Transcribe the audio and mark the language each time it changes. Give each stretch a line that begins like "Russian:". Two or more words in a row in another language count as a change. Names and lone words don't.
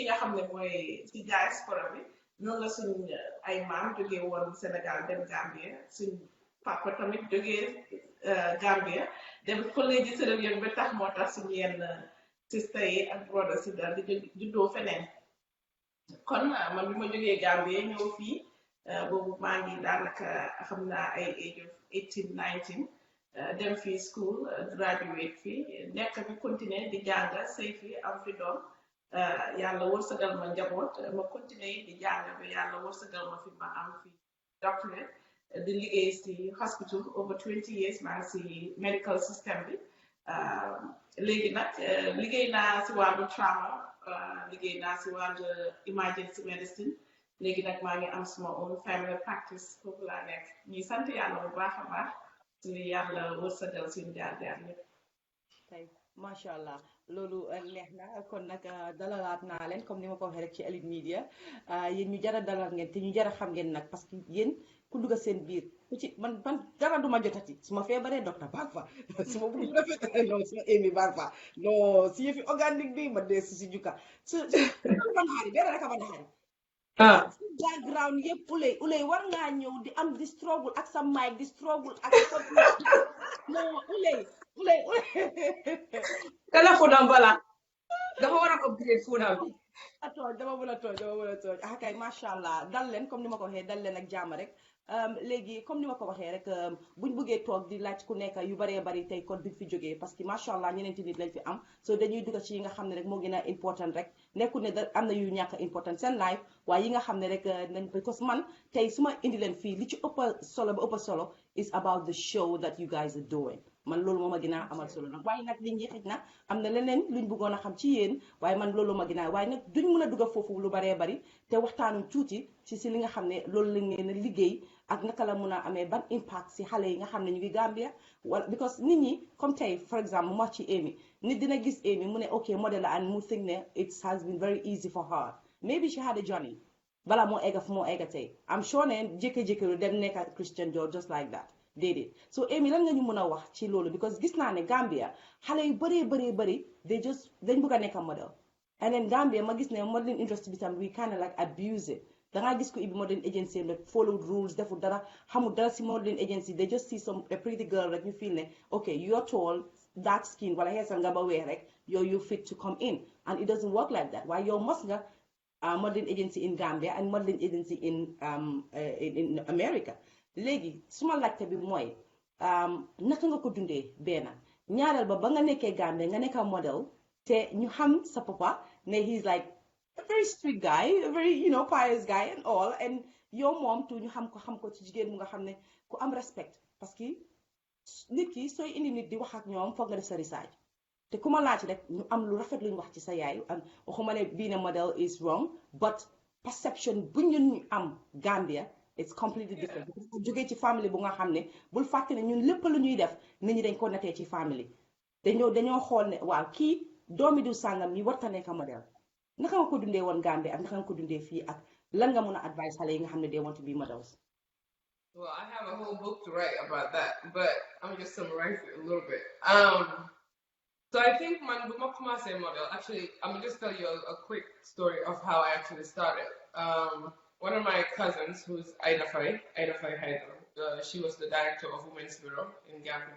Wolof: nga xam ne mooy ci diaspora bi noonu la suñ ay maam jógee woon Sénégal dem Gambie suñ papa tamit jógee Gambie dem collège Sierra Leone ba tax moo tax suñu yenn sister yi ak brother si daal di juddoo feneen kon man bi ma jógee Gambie ñëw fii boobu maa ngi daanaka xam naa ay
English: age of 18 19
Wolof: dem fii
English: school graduate
Wolof: fii nekk fi continuer di jàng sëy fi am fi doom yàlla wërsëgal ma njaboot ma continuer di jàng ba yàlla wërsëgal ma fi ma am fi doctorate di liggéey si hospital
English: over 20 years
Wolof: maa ngi si
English: medical system
Wolof: bi léegi nag liggéey naa si wàllu trauma liggéey naa si wàllu
English: emergency medicine
Wolof: léegi nag maa ngi am suma
English: own family practice
Wolof: foofu laa nekk ñuy sant yàlla bu baax a baax suñu yàlla wërsëgal suñu jaar-jaar yëpp. tey
Arabic: ما شاء الله
Wolof: loolu neex na kon nag dalalaat naa leen comme ni ma ko waxee rek ci Elite Media yéen ñu jara dalal ngeen te ñu jara xam ngeen nag
French: parce que
Wolof: yéen ku dugg seen biir ku ci man dara duma jotati su ma feebaree docteur baag fa su ma bëgg rafetee non su ma émi baag fa non si yëfi organique bi ma dee si jukka su ban xaari benn rek a ban xaari background yëpp ulay war ngaa ñëw di am di struggle ak sa mic di struggle ak sa non ulay téléphone am bala dafa war a
English: upgrade phone
Wolof: am bi dama mën a tooj ah kay
Arabic: ما شاء الله
Wolof: dal leen comme ni ma ko waxee dal leen ak jàmm rek léegi comme ni ma ko waxee rek buñ bëggee toog di laaj ku nekk yu baree bari tey kon duñ fi jógee
French: parce que
Arabic: ما شاء الله
Wolof: ñeneenti nit lañ fi am so dañuy dugg ci yi nga xam ne rek moo gën a important rek nekkul ne am na yu ñàkk important seen life waaye yi nga xam ne rek nañ because man tey su ma indi leen fii li ci ëpp solo ba ëpp solo
English: is about the show that you guys are doing
Wolof: man loolu moo ma gën a amal solo nag waaye nag li ñi xëj na am na leneen luñ bëggoon a xam ci yéen waaye man loolu ma gën a waaye nag duñ mën a dugg foofu lu baree bari te waxtaanuñ tuuti si li nga xam ne loolu lañ leen a liggéey ak naka la mun a amee ban impact si xale yi nga xam ne ñu ngi Gambia wala because nit ñi comme tey for exemple mu wax ci Amy nit dina gis Amy mu ne ok model la and mu think ne
English: it has been very easy for her maybe she had a journey
Wolof: bala moo egga fu moo egga tey
English: I'm sure
Wolof: ne jékki-jékki dem nekk Christian Dior
English: just like that
Wolof: déedéet so Amy lan nga ñu mën a wax ci loolu because gis naa ne Gambia xale yu bëri dañ bëgg a nekk model and then Gambia ma gis ne
English: modeling industry
Wolof: bi tam
English: we kind of like abuse it
Wolof: dangaa gis ko ibi
English: modeling agency like followed rules
Wolof: deful dara xamul dara si
English: modeling agency they just see a pretty girl
Wolof: rek ñu feel ne
English: okay you're tall dark skin
Wolof: wala xeesal nga ba weex rek
English: you fit to come in and it doesn't work like that
Wolof: waaye yow mos nga
English: modeling agency in Gambia and modeling agency in America
Wolof: léegi suma laajte bi mooy naka nga ko dundee benn ñaareel ba nga nekkee Gambia nga nekka model te ñu xam sa papa ne
English: he's like a very strict guy a very pious guy and all and
Wolof: yow moom tu ñu xam ko ci jigéen mu nga xam ne ku am respect
French: parce que
Wolof: nit ki sooy indi nit di wax ak ñoom foog nga def sa research te ku ma laaj rek ñu am lu rafet luñ wax ci sa yaay waxuma ne
English: being a model is wrong but perception
Wolof: bu ñu am Gambia
English: it's completely different
Wolof: jógee ci family bu nga xam ne bul fàtte ne ñun lépp lu ñuy def nit ñi dañ ko natee ci family dañoo xool ne waaw kii doomi du sàngam mi warta nekk model naka nga ko dundee woon Gambia ak naka nga ko dundee fii ak lan nga mun a advice xale yi nga xam ne
English: they want to be models. Well, I have a whole book to write about that, but I'm just summarizing it a little bit. So I think man, before I say model, actually, I'm gonna just tell you a quick story of how I actually started. One of my cousins, who's Ida Faye Hydro, she was the director of Women's Bureau in Gambia.